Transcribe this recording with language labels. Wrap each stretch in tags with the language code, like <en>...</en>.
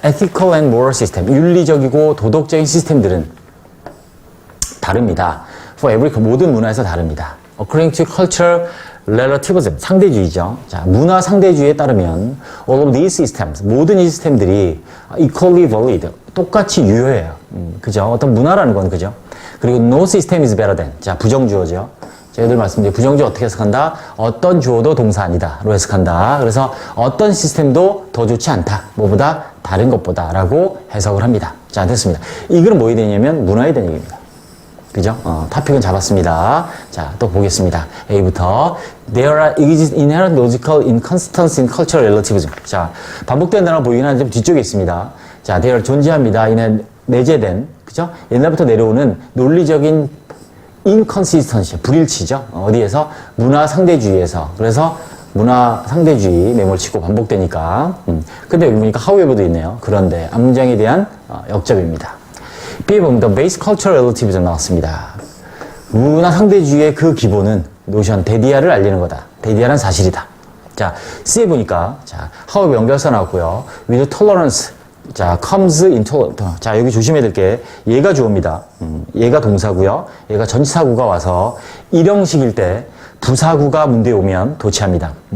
<ko>Ethical and moral system, 윤리적이고 도덕적인 시스템들은 다릅니다. For every, 모든 문화에서 다릅니다.</ko> <en>According to cultural relativism, 상대주의죠.</en> <ko>자, 문화 상대주의에 따르면 all of these systems, 모든 이 시스템들이 equally valid, 똑같이 유효해요. 그죠? 어떤 문화라는 건 그죠?</ko> <en>그리고 no system is better than, 자, 부정주어죠.</en> <ko>제가 말씀드린 부정주어 어떻게 해석한다? 어떤 주어도 동사 아니다로 해석한다. 그래서 어떤 시스템도 더 좋지 않다. 뭐보다 다른 것보다 라고 해석을 합니다. 자, 됐습니다. 이 글은 뭐에 대냐면 문화에 대한 얘기입니다. 그죠? 토픽은 잡았습니다. 자, 또 보겠습니다.</ko> <en>A부터 There is inherent logical inconsistency in cultural relativism.</en> <ko>자, 반복된다는 보이긴 하는데 뒤쪽에 있습니다. 자, there 존재합니다. 이는 내재된, 그죠? 옛날부터 내려오는 논리적인 inconsistency, 불일치죠. 어디에서? 문화 상대주의에서. 그래서 문화 상대주의 매몰 치고 반복되니까. 근데 여기 보니까 however도 있네요. 그런데 앞문장에 대한 역접입니다. B에 보면 the base cultural relativism 나왔습니다. 문화 상대주의의 그 기본은 노션, 데디아를 알리는 거다. 데디아는 사실이다. 자, C에 보니까 자, however 연결사 나왔고요. with tolerance, 자, comes into, 자, 여기 조심해야 될 게 얘가 주어입니다. 얘가 동사고요. 얘가 전치사구가 와서 일형식일 때 부사구가 문제에 오면 도치합니다.</ko>